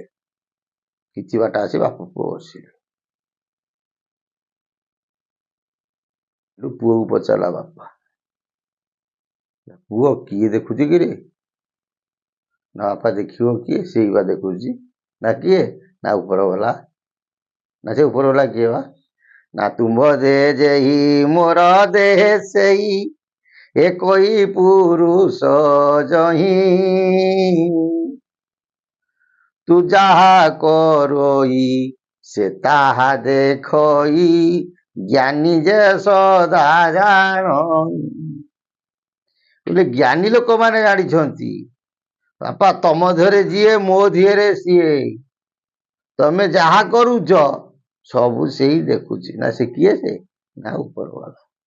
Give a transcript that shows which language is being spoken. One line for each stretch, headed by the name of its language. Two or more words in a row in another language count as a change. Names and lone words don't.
Odia: କିଛି ବାଟ ଆସି ବାପ ପୁଅ ବସିଲେ। ପୁଅକୁ ପଚାରିଲା ବାପା, ପୁଅ କିଏ ଦେଖୁଛି କି ରେ? ନା ବାପା ଦେଖିବ କିଏ? ସେଇ ବା ଦେଖୁଛି। ନା କିଏ? ନା ଉପରବାଲା। ନା ସେ ଉପରବାଲା କିଏ ବା? ନା ତୁମ୍ଭ ଦେହ ଯେହି ମୋର ଦେହ ସେଇ, ଏକଇ ପୁରୁଷ ଜହି, ତୁ ଯାହା କରଇ ସେ ତାହା ଦେଖଇ, ଜ୍ଞାନୀ ଯେ ସଦା ଜାଣଇ। ବୋଲେ ଜ୍ଞାନୀ ଲୋକମାନେ ଜାଣିଛନ୍ତି ବାପା ତମ ଦେହରେ ଯିଏ ମୋ ଦେହରେ ସିଏ, ତମେ ଯାହା କରୁଛ ସବୁ ସେଇ ଦେଖୁଛି। ନା ସେ କିଏ? ସେ ନା ଉପରବାଲା।